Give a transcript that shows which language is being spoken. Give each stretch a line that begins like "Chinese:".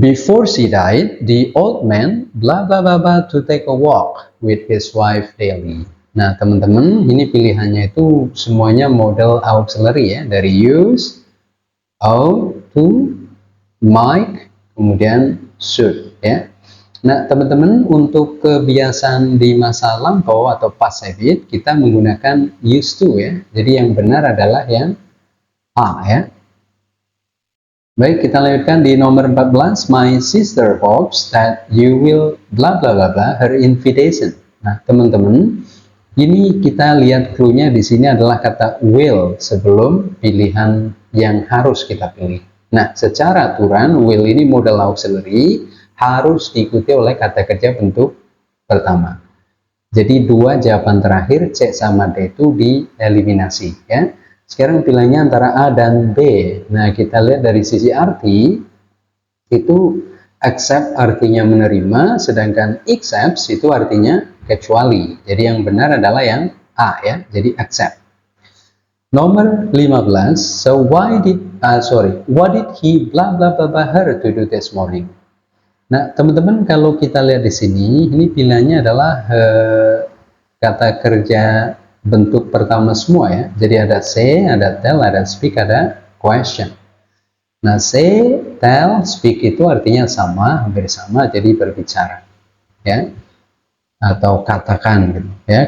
English: Before she died, the old man bla bla bla bla to take a walk with his wife daily.
Indonesian: Nah, teman-teman, ini pilihannya itu semuanya model auxiliary ya, dari use, ought to, might, kemudian should ya. Nah, teman-teman, untuk kebiasaan di masa lampau atau past habit, kita menggunakan used to ya. Jadi yang benar adalah yang A ya. Baik, kita lanjutkan di nomor 14.
English: My sister hopes that you will bla bla bla bla her invitation.
Indonesian: Nah, teman-teman, ini kita lihat clue-nya di sini adalah kata will sebelum pilihan yang harus kita pilih. Nah, secara aturan will ini modal auxiliary harus diikuti oleh kata kerja bentuk pertama. Jadi dua jawaban terakhir C sama D itu dieliminasi ya. Sekarang pilihannya antara A dan B. Nah, kita lihat dari sisi arti, itu accept artinya menerima, sedangkan accepts itu artinya kecuali. Jadi yang benar adalah yang A ya, jadi accept.
English: Nomor 15, so what did he blah blah blah blah her to do this morning?
Indonesian: Nah, teman-teman, kalau kita lihat di sini, ini pilihannya adalah kata kerja bentuk pertama semua ya. Jadi ada say, ada tell, ada speak, ada question. Nah, say, tell, speak itu artinya sama, hampir sama, jadi berbicara ya, atau katakan gitu ya.